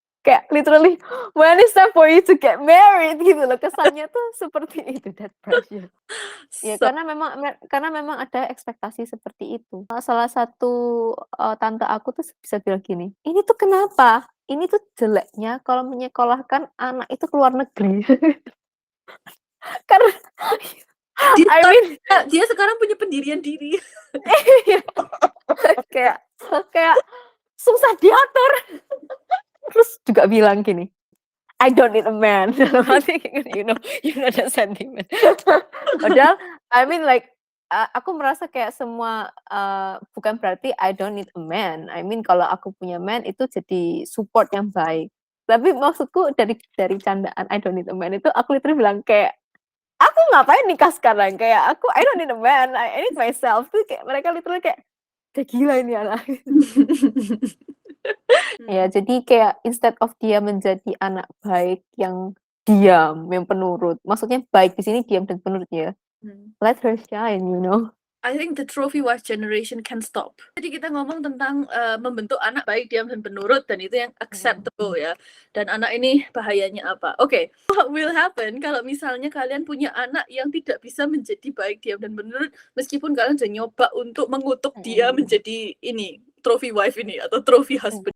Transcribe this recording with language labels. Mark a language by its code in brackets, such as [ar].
[en] Kayak literally, when is time for you to get married [id] gitu loh, kesannya tuh seperti itu, [en] that pressure. [id] Ya karena memang ada ekspektasi seperti itu. Salah satu tante aku tuh bisa bilang gini, ini tuh kenapa? Ini tuh jeleknya kalau menyekolahkan anak itu ke luar negeri. Karena dia sekarang punya pendirian diri. kayak susah diatur. Terus juga bilang gini, [en] I don't need a man. you know that sentiment. [id] Padahal, [en] I mean like, [id] aku merasa kayak semua, bukan berarti [en] I don't need a man. I mean [id] kalau aku punya man itu jadi support yang baik. Tapi maksudku dari candaan [en] I don't need a man [id] itu aku literally bilang kayak, aku ngapain nikah sekarang? Kayak [en] I don't need a man, I need myself. [id] Tuh kayak mereka literally kayak, udah gila ini anak. Ya, jadi kayak instead of dia menjadi anak baik yang diam, yang penurut. Maksudnya baik di sini diam dan penurut ya. [en] Let her shine, you know. I think the trophy wife generation can stop. [id] Jadi kita ngomong tentang membentuk anak baik, diam dan penurut, dan itu yang acceptable ya. Dan anak ini bahayanya apa? Oke, [en] what will happen [id] kalau misalnya kalian punya anak yang tidak bisa menjadi baik, diam dan penurut, meskipun kalian sudah nyoba untuk mengutuk dia menjadi ini trophy wife ini atau trophy husband.